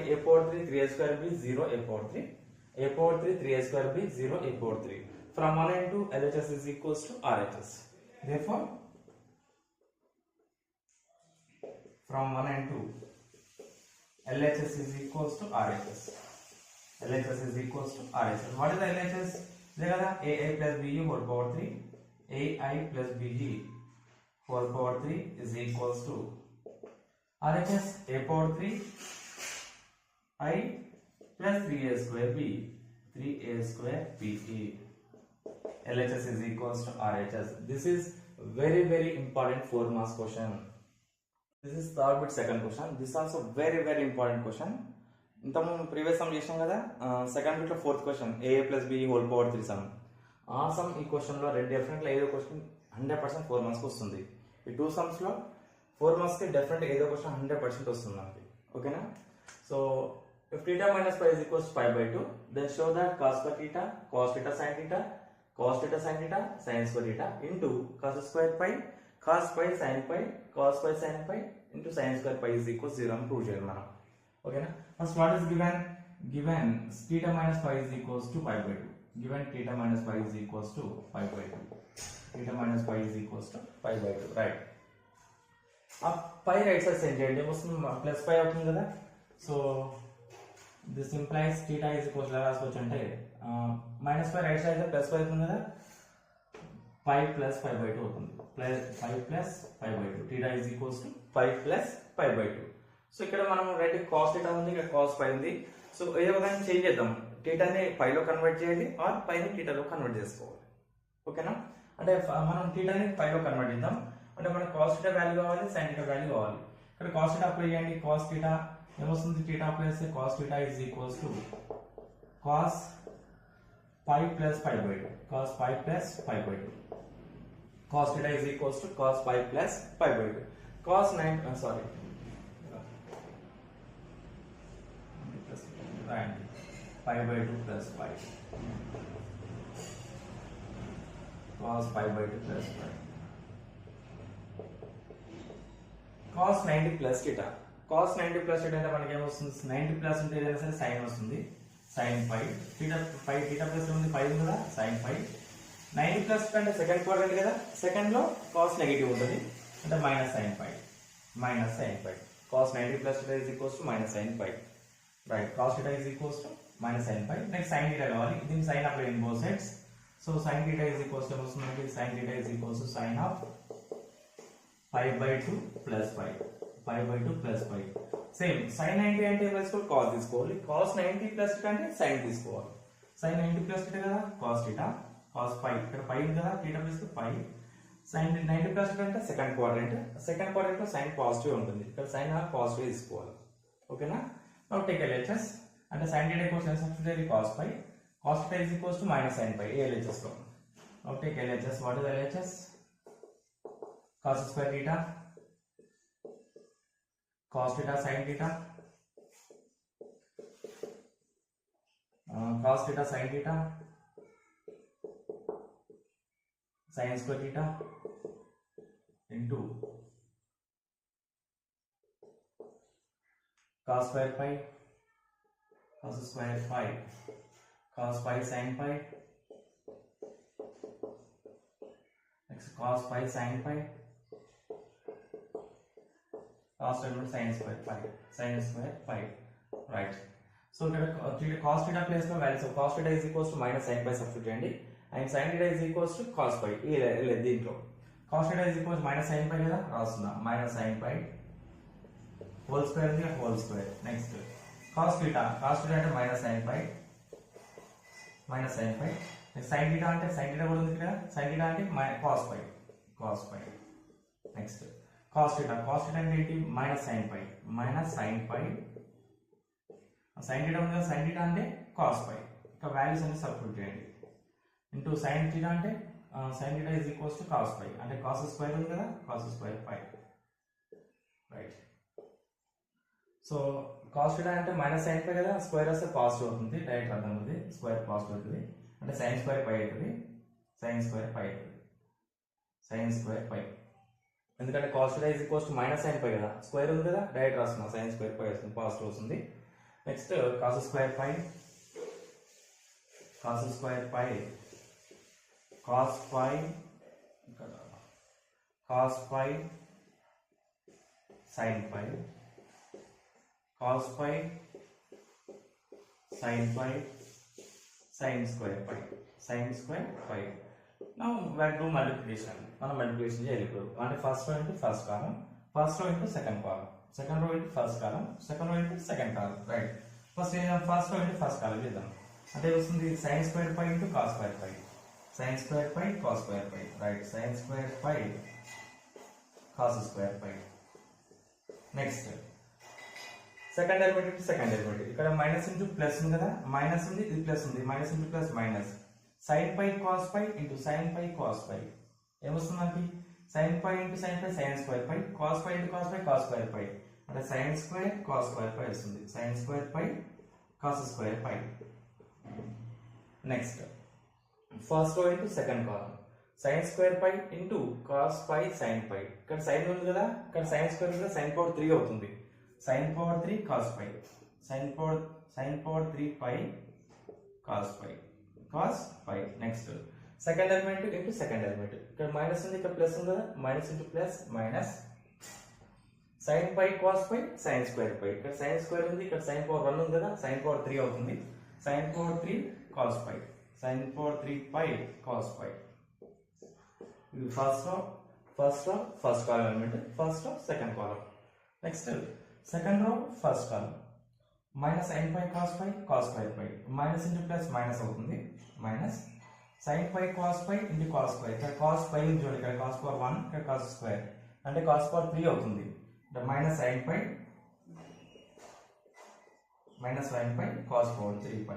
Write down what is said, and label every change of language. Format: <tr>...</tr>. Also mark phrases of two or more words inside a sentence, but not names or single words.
<en>A power 3 3A square B 0 A power 3 3A square B 0 A power 3. From 1 and 2 LHS is equals to RHS. Therefore from 1 and 2 LHS is equals to RHS. What is the LHS?</en> <te>ఇదే కదా</te> <en>a plus b whole power 3 a plus b whole power 3 is equals to RHS a power 3 I plus 3a square b 3a square be LHS is equals to RHS. This is very important 4 marks question. This is third bit second question. This is also very important question.</en> <te>ఇంతకు</te> <en>previous sum</en> <te>చేసాం కదా</te> <en>second bit</en> <te>లో</te> <en>fourth question a plus b whole power 3 sum</en> <te>ఆ సమ్ ఈ క్వశ్చన్ లో డెఫినెట్ గా ఏదో క్వశ్చన్ 100% 4 మార్క్స్ వస్తుంది. ఈ</te> <en>two sums</en> <te>లో 4 మార్క్స్ కి డెఫినెట్ ఏదో క్వశ్చన్ 100% వస్తుంది మనకి.</te> <en>ఓకేనా? సో if theta minus pi is equals to pi by 2, then show that cos square theta, cos theta sin theta, cos theta sin theta, sin square theta into cos square pi, cos pi sin pi, cos pi sin pi into sin square pi is equals to 0</en> <te>అని ప్రూవ్ చేయాలి మనం. ఓకేనా?</te> <en>first what is given theta minus pi is equals to pi by 2. Given theta minus pi is equals to pi by 2. Theta minus pi is equals to pi by 2, right?</en> <te>ఆ pi</te> <en>right side send</en> <te>చేయండి, ఏమొస్తుంది</te> <en>plus pi</en> <te>అవుతుంది కదా.</te> <en>సో this implies theta is equals to</en> <te>రాసుకోవచ్చు అంటే</te> <en>minus pi right side plus pi</en> <te>అవుతుంది కదా,</te> <en>pi plus pi by 2 అవుతుంది. pi plus pi by 2 theta is equals to pi plus pi by 2.</en> <te>సో ఇక్కడ మనం</te> <en>right cos theta</en> <te>ఉంది, ఇక్కడ cos pi ఉంది. సో ఏదో విధంగా చేంజ్ చేద్దాం, theta ని pi లో కన్వర్ట్ చేయాలి ఆర్ pi ని theta లో కన్వర్ట్ చేసుకోవాలి. ఓకేనా? అంటే మనం theta ని pi లో కన్వర్ట్ చేద్దాం. అంటే మనకు</te> <en>cos theta value</en> <te>కావాలి,</te> <en>sin theta value</en> <te>కావాలి. ఇక్కడ cos theta అప్లై చేయండి, cos theta ఏమొస్తుంది, theta అప్లై చేస్తే</te> <en>cos theta is equals to cos pi plus pi by 2. Cos pi plus pi by 2. Cos theta is equals to cos pi plus pi by 2. Cos 9 sorry. And pi by 2 plus pi. Cos pi by 2 plus pi. Cos 90 plus theta. Cos 90 plus theta</en> <te>అంటే మనకి ఏమొస్తుంది, 90 ప్లస్ ఉంటే ఏదైనా సరే సైన్ వస్తుంది,</te> <en>sin pi. theta plus</en> <te>ఉంది 5 ఉంది కదా,</te> <en>sin pi.</en> <te>90 ప్లస్ అంటే</te> <en>second quadrant</en> <te>కదా, సెకండ్ లో cos నెగటివ్ ఉంటుంది అంటే</te> <en>minus sin pi. Cos 90 plus theta is equals to minus sin pi. Right, cos theta is equals to minus sin pi. Next sin theta</en> <te>కావాలి, దీని</te> <en>sin apply in both sides. So sin theta is equals to</en> <te>ఏమొస్తుంది మనకి,</te> <en>sin theta is equals to sin of pi by 2 plus pi. pi by 2 plus pi. సేమ్ sin 90</en> <te>అంటే ఏం వేసుకోవాలి,</te> <en>cos తీసుకోవాలి. cos 90 plus theta</en> <te>అంటే sin తీసుకోవాలి.</te> <en>sin 90 plus theta కదా, cos theta, cos pi.</en> <te>ఇక్కడ pi ఉంది కదా,</te> <en>theta plus pi. sin 90 plus theta</en> <te>అంటే</te> <en>second quadrant</en> <te>లో</te> <en>sin positive</en> <te>ఉంటుంది, ఇక్కడ</te> <en>sin positive</en> <te>తీసుకోవాలి. ఓకేనా?</te> <en>now take LHS. అంటే sin theta equals ఎంత substitute cos pi. cos theta is equals to minus sin pi LHS లో. now take LHS. what is LHS? cos square theta, cos theta sin theta, cos theta sin theta, sin square theta into cos square pi, cos square pi, cos pi sin pi, next cos pi sin pi, cos sin square pi, right? So cos theta place లో value, so cos theta is equals to minus sin pi సబ్స్టిట్యూట్ చేయండి, అండ్ sin theta is equals to cos pi. దీంట్లో cos theta is equals minus sin pi</en> <te>కదా, రాస్తున్నా</te> <en>minus sin pi whole square ఉంది, whole square. next cos theta</en> <te>అంటే</te> <en>minus sin pi, sin theta</en> <te>అంటే</te> <en>sin theta</en> <te>కూడా ఉంది కదా,</te> <en>sin theta</en> <te>అంటే</te> <en>cos pi. next cos theta</en> <te>అంటే ఏంటి,</te> <en>minus sin pi. sin theta</en> <te>ఉంది కదా,</te> <en>sin theta</en> <te>అంటే</te> <en>cos pi.</en> <te>ఇక్కడ వాల్యూస్ అన్ని సబ్స్టిట్యూట్ చేయండి.</te> <en>into sin theta</en> <te>అంటే</te> <en>sin theta is equals to cos pi,</en> <te>అంటే</te> <en>cos square</en> <te>ఉంది కదా,</te> <en>cos square pi, right. so cos theta</en> <te>అంటే</te> <en>minus sin pi</en> <te>కదా, స్క్వేర్ వస్తే పాజిటివ్ అవుతుంది, డైరెక్ట్ అర్థం అవుతుంది,</te> <en>square positive</en> <te>అవుతుంది అంటే</te> <en>sin square pi</en> <te>అవుతుంది,</te> <en>sin square pi.</en> <te>ఎందుకంటే</te> <en>cos theta is equals to minus sin pi</en> <te>కదా, స్క్వేర్ ఉంది కదా, డైరెక్ట్ రాస్తున్నా,</te> <en>sin square pi</en> <te>వస్తుంది, పాజిటివ్ వస్తుంది.</te> <en>next cos square pi cos pi sin pi, cos pi sin pi sin square pi, sin square pi. Now we have to do multiplication.</en> <te>మనం మల్టిప్లికేషన్ చేయాలి ఇప్పుడు. అంటే</te> <en>first row into first column, first row into second column, second row into first column, second row into second column,</en> <te>రైట్.</te> <en>first row into first column</en> <te>చేద్దాం. అంటే వస్తుంది</te> <en>sin square pi into cos square pi, sin square pi cos square pi,</en> <te>రైట్.</te> <en>sin square pi cos square pi. next second element into second element.</en> <te>ఇక్కడ</te> <en>minus into plus</en> <te>ఉంది కదా, మైనస్ ఉంది, ఇది ప్లస్ ఉంది,</te> <en>minus into plus minus. sin pi cos pi ఇంటూ sin pi cos pi</en> <te>ఏమొస్తుంది మనకి?</te> <en>sin pi ఇంటూ sin pi sin square pi, cos pi ఇంటూ cos pi cos square pi, అంటే sin square cos square pi వస్తుంది. sin square pi cos square pi. next first row into second column, sin square pi ఇంటూ cos pi sin pi.</en> <te>ఇక్కడ sin ఉంది కదా, ఇక్కడ sin square ఉంది కదా,</te> <en>sin power 3</en> <te>అవుతుంది.</te> <en>sin power 3 cos pi, sin power 3 pi cos pi, cos pi. next second element into second element.</en> <te>ఇక్కడ మైనస్ ఉంది, ఇక్కడ ప్లస్ ఉంది కదా,</te> <en>minus into plus minus. sin pi cos pi sin square pi.</en> <te>ఇక్కడ</te> <en>sin square</en> <te>ఉంది, ఇక్కడ</te> <en>sin power 1</en> <te>ఉంది కదా,</te> <en>sin power 3</en> <te>అవుతుంది.</te> <en>sin power 3 cos pi, sin power 3 pi cos pi. ఇది first row first column element, first row second column. next second row first column, minus sin pi cos pi pi, minus into plus minus అవుతుంది, minus sin pi cos pi into cos pi.</en> <te>ఇక్కడ cos pi ఉంది చూడండి, ఇక్కడ</te> <en>cos power 1,</en> <te>ఇక్కడ</te> <en>cos square,</en> <te>అంటే</te> <en>cos power 3</en> <te>అవుతుంది.</te> <en>minus sin pi cos power 3 pi.</en>